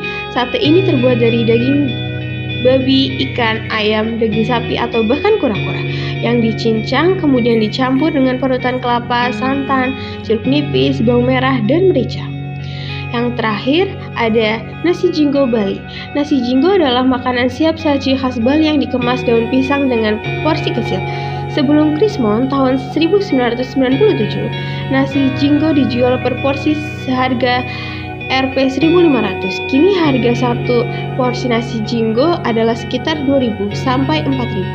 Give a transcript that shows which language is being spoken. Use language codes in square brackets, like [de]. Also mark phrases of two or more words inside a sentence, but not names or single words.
[id] Sate ini terbuat dari daging babi, ikan, ayam, daging sapi atau bahkan kura-kura yang dicincang kemudian dicampur dengan parutan kelapa, santan, jeruk nipis, bawang merah, dan merica. Yang terakhir ada nasi jinggo Bali. Nasi jinggo adalah makanan siap saji khas Bali yang dikemas daun pisang dengan porsi kecil. Sebelum Krismon tahun 1997, nasi jinggo dijual per porsi seharga Rp1.500. Kini harga satu porsi nasi jinggo adalah sekitar 2.000 sampai 4.000.